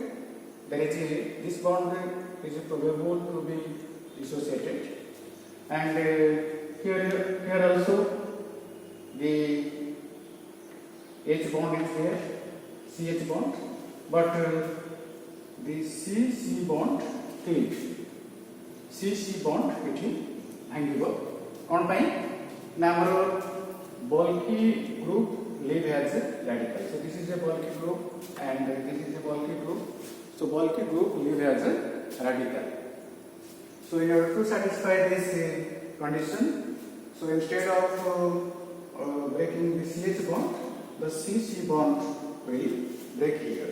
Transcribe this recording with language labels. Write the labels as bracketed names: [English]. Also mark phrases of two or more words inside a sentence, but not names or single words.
[English] There is this bond is probable to be dissociated, and here also the H bond is there, CH bond, but the CC bond failed. CC bond [Odia] ଏଠି ଭାଙ୍ଗିବ କ'ଣ ପାଇଁ ନା ଆମର [English] bulky group live as a radical. So this is a bulky group and this is a bulky group. So bulky group live as a radical. So in order to satisfy this condition, so instead of breaking the CH bond, the CC bond will break here.